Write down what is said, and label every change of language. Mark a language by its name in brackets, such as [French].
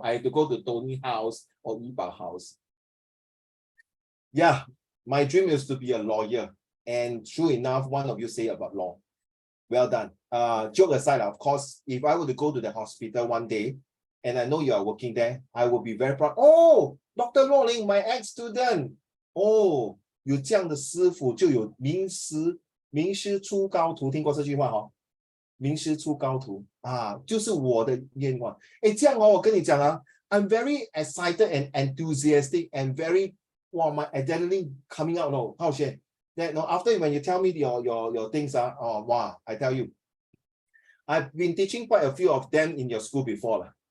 [English] I have to go to Tony's house or Yiba's house. Yeah, my dream is to be a lawyer. And true enough, one of you say about law. Well done. Joke aside, of course, if I were to go to the hospital one day and I know you are working there, I will be very proud. Oh, Dr. Luoling, my ex-student. [Chinese] Oh, 有这样的师傅就有名师出高徒，听过这句话哈？名师出高徒啊，就是我的愿望。哎，这样哦，我跟你讲啊 [English] ，I'm very excited and enthusiastic and very my adrenaline coming out. No, how share that? No, after when you tell me your things I tell you, I've been teaching quite a few of them in your school before.